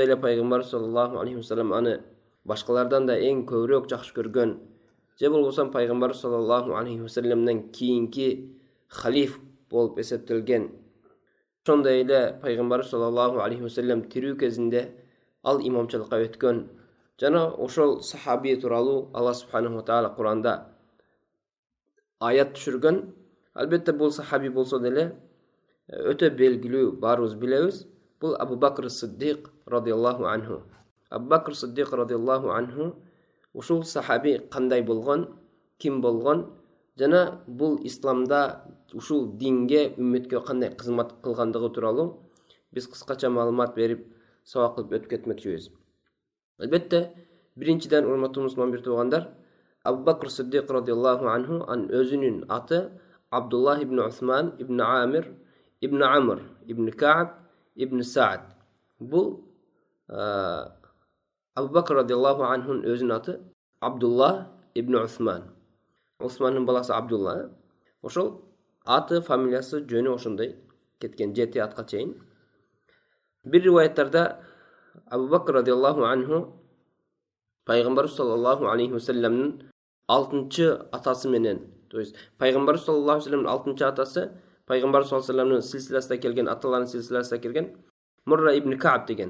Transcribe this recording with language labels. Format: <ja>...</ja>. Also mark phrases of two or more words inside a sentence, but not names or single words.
<ky>эле пайгамбар</ky> <ar>صلى الله عليه وسلم</ar> <ky>аны башкалардан да эң көбүрөөк жакшы көргөн, же болбосо пайгамбар</ky> <ar>صلى الله عليه وسلم</ar> <ky>кийинки халиф болуп эсептелген, ошондой эле пайгамбар</ky> <ar>صلى الله عليه وسلم</ar> <ky>тирүү кезинде ал имамчылыкка өткөн жана ошол сахаби тууралуу Алла</ky> <ar>سبحانه تعالى</ar> <ky>Кур'анда аят түшүргөн. Албетте бул сахаби болсо деле өтө белгилүү, баарыбыз билебиз. Бул Абу Бакр Сиддик</ky> <ar>رضي الله عنه.</ar> <ky>Абу Бакр Сиддик</ky> <ar>رضي الله عنه</ar> <ky>ушул сахаби кандай болгон, ким болгон жана бул исламда ушул динге, үммөткө кандай кызмат кылгандыгы тууралуу биз кыскача маалымат берип, сабак кылып өтүп кетмекчибиз. Албетте, биринчиден, урматтуу мусулман бир туугандар, Абу Бакр Сиддик</ky> <ar>رضي الله عنه</ar> <ky>анын өзүнүн аты Абдуллах ибн Усман ибн Амир ибн Амр ибн Кааб ибн Саад. Бул Абу Бакр</ky> <ar>رضي الله عنه</ar> <ky>өзүнүн аты Абдуллах ибн Усман. Усмандын баласы Абдулла. Ошол аты, фамилиясы, жөнү ошондой кеткен, 7 атка чейин. Бир риваяттарда Абу Бакр</ky> <ar>رضي الله عنه</ar> <ky>пайгамбар</ky> <ar>صلى الله عليه وسلم</ar> <ky>6-чы атасы менен,</ky> <ru>то есть</ru> <ky>пайгамбар</ky> <ar>صلى الله عليه وسلم</ar> <ky>6-чы атасы пайгамбар</ky> <ar>صلى الله عليه وسلم</ar> <ky>силсиласында келген, аталарынын силсиласында келген Мурра ибн Кааб деген.</ky>